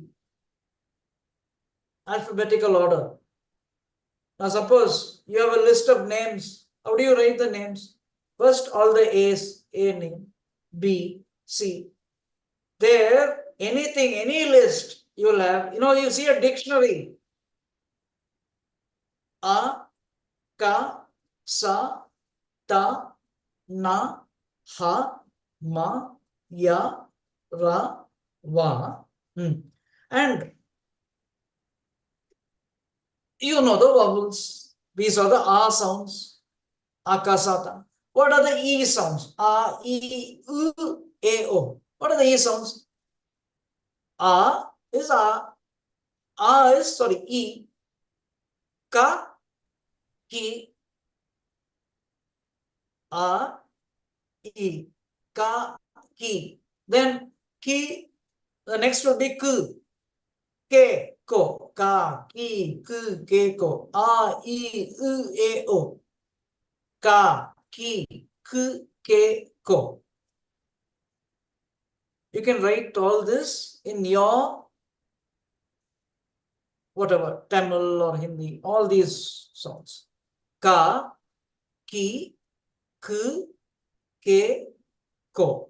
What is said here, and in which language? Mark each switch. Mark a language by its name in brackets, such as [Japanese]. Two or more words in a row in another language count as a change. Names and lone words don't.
[English] Alphabetical order. Now, suppose you have a list of names. How do you write the names? First, all the A's, A name, B, C. There, anything, any list you will have, you see a dictionary. A, Ka, Sa, Ta, Na, Ha, Ma, Ya, Ra, Va. And you know the vowels. These are the A sounds. Akasata. What are the E sounds? A, E, U, A, O. What are the E sounds? A is A. A is, sorry, E. Ka, Ki. A, E. Ka, Ki. Then Ki, the next will be Ku. Ke, Ko. Ka, Ki, Ku, Ke, Ko. A, E, U, A, O. Ka, Ki, Ku, Ke, Ko. You can write all this in your whatever, Tamil or Hindi, all these sounds. Ka, Ki, Ku, Ke, Ko.